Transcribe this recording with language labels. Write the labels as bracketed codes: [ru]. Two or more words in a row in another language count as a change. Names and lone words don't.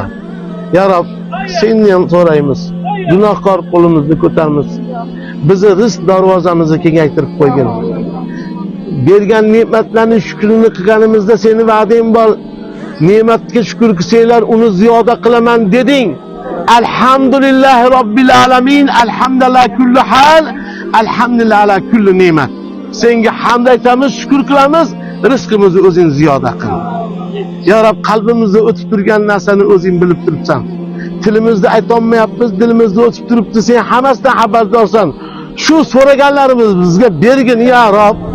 [ar] يا رب, [uz] senni ham so'raymiz. Gunohkor qo'limizni ko'tarmiz. Bizni rizq darvozamizni kengaytirib qo'ygin. Bergan ne'matlarning shukrini qilganimizda seni va'dang bor. Ne'matga shukr qilsanglar, uni ziyoda qilaman deding. [ar] الحمد لله رب العالمين، الحمد لله كل حال، الحمد لله على كل نعمة. [uz] Senga hamd aytamiz, shukr qilamiz, rizqimizni o'zing ziyoda qil. [ar] يا رب, [uz] qalbimizda o'tib turgan narsani o'zing bilib turibsan. Tilimizda aytolmayapmiz, dilimizda o'tib turibdi, sen hammasidan xabardorsan. Shu so'raganlarimiz bizga bergin [ar] يا رب.